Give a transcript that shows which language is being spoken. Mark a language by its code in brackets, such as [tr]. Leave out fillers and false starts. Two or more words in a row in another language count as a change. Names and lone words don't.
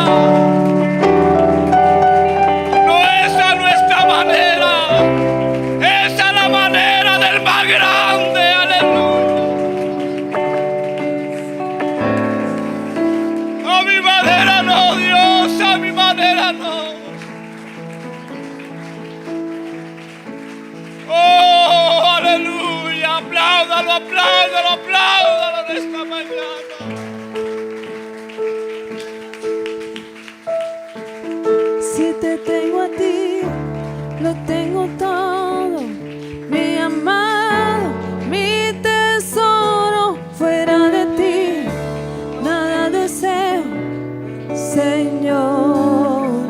[es] No, esa no es nuestra manera, esa es la manera del más grande, aleluya. A mi manera no, Dios, a mi manera no. Oh, aleluya, apláudalo, apláudalo, apláudalo en esta mañana. Si te tengo a ti, lo tengo todo, mi amado, mi tesoro. Fuera de ti, nada deseo, Señor.